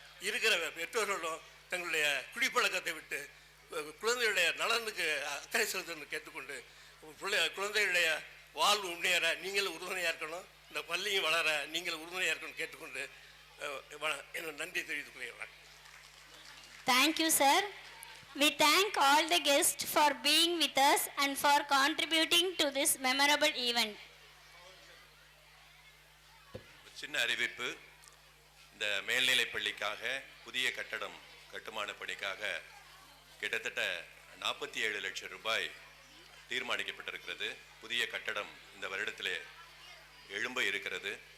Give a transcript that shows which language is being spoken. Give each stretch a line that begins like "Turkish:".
Tamil: இருக்கிற பெற்றோர்களும் தங்களுடைய குடிப்பழக்கத்தை விட்டு குழந்தைகளுடைய நலனுக்கு அக்கறை செலுத்தணும்னு கேட்டுக்கொண்டு குழந்தைகளுடைய வாழ்வு முன்னேற நீங்கள் உறுதுணையாக இருக்கணும், இந்த பள்ளியும் வளர நீங்கள் உறுதுணையாக இருக்கணும் கேட்டுக்கொண்டு என்னோட நன்றி தெரிவித்துக் கொள்கிறேன்.
English: Thank you, sir. We thank all the guests for being with us and for contributing to this memorable event.
Tamil: சின்ன அறிவிப்பு. இந்த மேல்நிலை பள்ளிக்காக புதிய கட்டடம் கட்டுமான பணிக்காக கிட்டத்தட்ட 47 லட்சம் ரூபாய் தீர்மானிக்கப்பட்டிருக்கிறது. புதிய கட்டடம் இந்த வருடத்திலே எழும்ப இருக்கிறது.